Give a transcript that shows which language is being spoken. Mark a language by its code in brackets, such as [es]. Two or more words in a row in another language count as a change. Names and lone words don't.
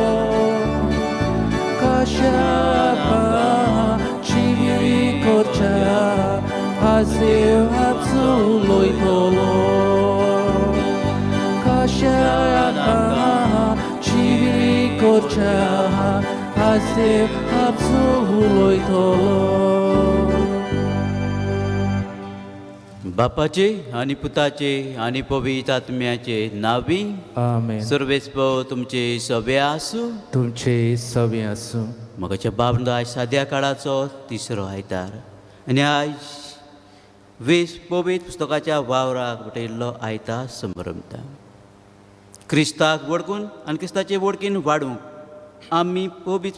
[kok] Kashapa chiviri korcha Hasiv hapsuloi tolo Kashapa chiviri korcha Hasiv hapsuloi tolo बापाचे आणि पुताचे आणि पवित्र आत्म्याचे नावी आमेन सर्वेस्प तुमचे सवे आसूं तुमचे सवे आसूं मगाच्या बाबंदा आयज साद्या काळाचो तिसरो आयतार आनी आयज वीस पवित्र पुस्तकाच्या वावराक बटयल्लो आयतार संभ्रमता क्रिस्ताक वळखून आनी क्रिस्ताचे वळखीन वाडूंक आमी पवित्र